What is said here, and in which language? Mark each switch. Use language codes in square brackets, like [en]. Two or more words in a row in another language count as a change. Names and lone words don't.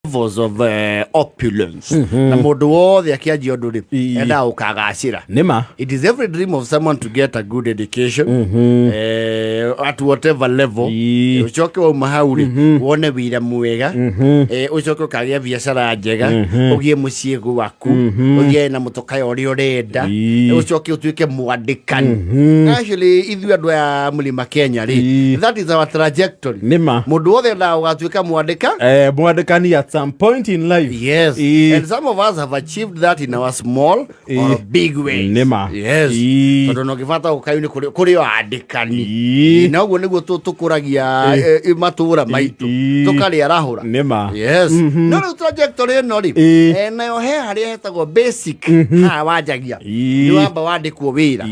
[en] levels of opulence. [ki] Na mũndũ wothe akĩanjia ũndũ rĩ enda ũkagacĩra. Nĩma. [en] It is every dream of someone to get a good education at whatever level. [ki] Ucoke wauma hau rĩ wone wĩra mwega, ucoke ũkagĩa biacara njega, ũgĩe mũciĩ gwaku, ũgĩe na mũtoka ũrĩa ũrenda, ucoke ũtuĩke mwandĩkani. Actually ithuĩ andũ a mũrĩma Kenya rĩ, [en] that is our trajectory. [ki] Nĩma. Mũndũ wothe endaga ũgatuĩka [en] mwandĩkani at some point in life. Yes. And some of us have achieved that in our small or big ways. [ki] Nĩma. Yes. Tondũ no gĩbata gũkayuni kũrĩ andĩkani. Na ũguo nĩguo tũkũragia matũũra maitũ. Tũkarĩ arahũra. Nĩma. Yes. No rĩu trajectory ĩno rĩ, nayo he harĩa hetagwo basic haha wanjagia. Nĩ wamba wandĩkwo wĩra.